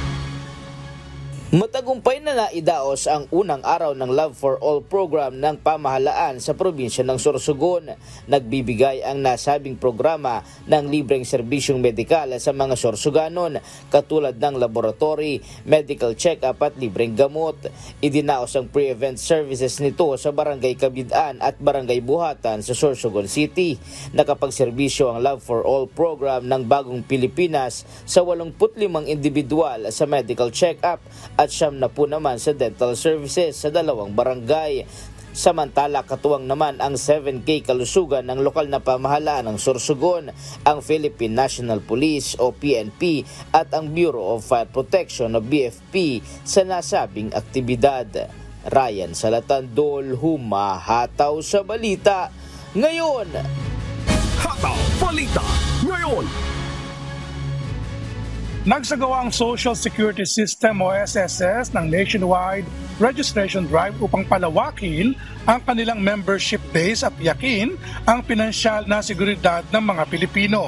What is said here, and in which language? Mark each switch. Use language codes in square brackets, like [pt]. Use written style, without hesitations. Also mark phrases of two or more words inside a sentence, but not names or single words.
[tl] Matagumpay na naidaos ang unang araw ng Love for All program ng pamahalaan sa probinsya ng Sorsogon. Nagbibigay ang nasabing programa ng libreng serbisyong medikal sa mga Sorsoganon katulad ng laboratory, [en] medical check-up [tl] at libreng gamot. Idinaos ang [en] pre-event services [tl] nito sa Barangay Kabidaan at Barangay Buhatan sa Sorsogon City. Nakapagserbisyo ang Love for All program ng Bagong Pilipinas sa 85 individual sa [en] medical check-up [tl] at 70 naman sa [en] dental services [tl] sa 2 barangay. Samantala, katuwang naman ang 7K kalusugan ng lokal na pamahalaan ng Sorsogon, ang Philippine National Police o PNP at ang Bureau of Fire Protection o BFP sa nasabing aktibidad. Ryan Salatandol, humahataw sa balita ngayon. Hataw Balita Ngayon. Nagsagawa ang Social Security System o SSS ng [en] nationwide registration drive [tl] upang palawakin ang kanilang [en] membership base [tl] at yakin ang pinansyal na seguridad ng mga Pilipino.